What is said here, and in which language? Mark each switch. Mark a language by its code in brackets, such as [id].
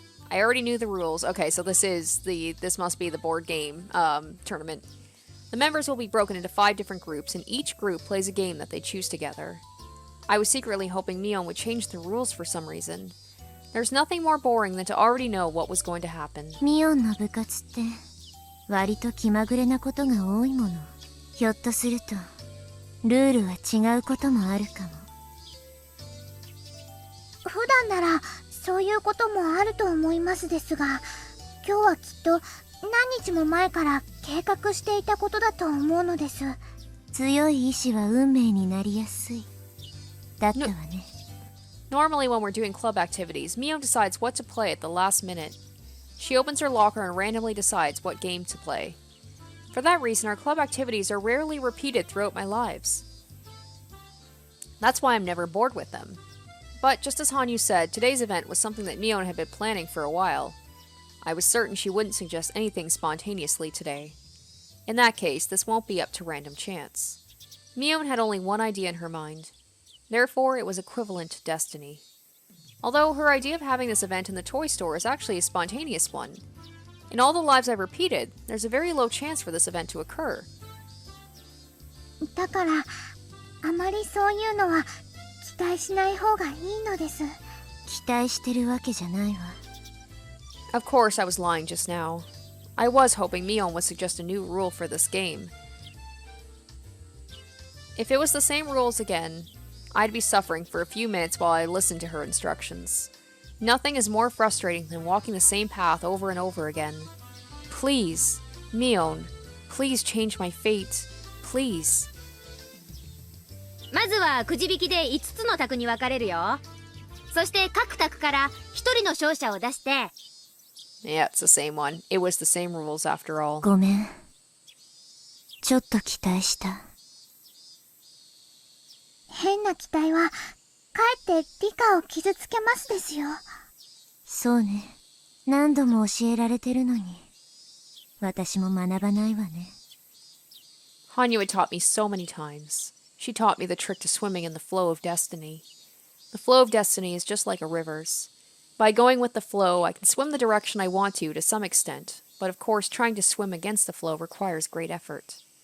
[en] I already knew the rules. Okay, so this must be the board game tournament. The members will be broken into 5 different groups, and each group plays a game that they choose together. I was secretly hoping Mion would change the rules for some reason. There's nothing more boring than to already know what was going to happen. [ja] ミオンの部活って割と気まぐれなことが多いもの。ひょっとするとルールは違うこともあるかも。普段ならそういうこともあると思いますですが、今日はきっと何日も前から計画していたことだと思うのです。強い意志は運命になりやすい。だったわね。 [en] Normally, when we're doing club activities, Mio decides what to play at the last minute. She opens her locker and randomly decides what game to play. For that reason, our club activities are rarely repeated throughout my lives. That's why I'm never bored with them. But just as Hanyuu said, today's event was something that Mio had been planning for a while. I was certain she wouldn't suggest anything spontaneously today. In that case, this won't be up to random chance. Mio had only one idea in her mind. Therefore, it was equivalent to destiny. Although her idea of having this event in the toy store is actually a spontaneous one. In all the lives I've repeated, there's a very low chance for this event to occur. [ja] だから、あまりそういうのは期待しない方がいいのです。期待してるわけじゃないわ。 [en] Of course, I was lying just now. I was hoping Mion would suggest a new rule for this game. If it was the same rules again, I'd be suffering for a few minutes while I listened to her instructions. Nothing is more frustrating than walking the same path over and over again. Please, Mion, please change my fate. Please. [ja] まずはくじ引きで5つの卓に分かれるよ。そして各卓から1人の勝者を出して。 [en] Yeah, it's the same one. It was the same rules after all. [ja] ごめん。ちょっと期待した。変な期待は、かえって理科を傷つけますですよ。そうね。何度も教えられてるのに。私も学ばないわね。 [en] Hanyuu had taught me so many times. She taught me the trick to swimming in the flow of destiny. The flow of destiny is just like a river's. By going with the flow, I can swim the direction I want to some extent, but of course trying to swim against the flow requires great effort.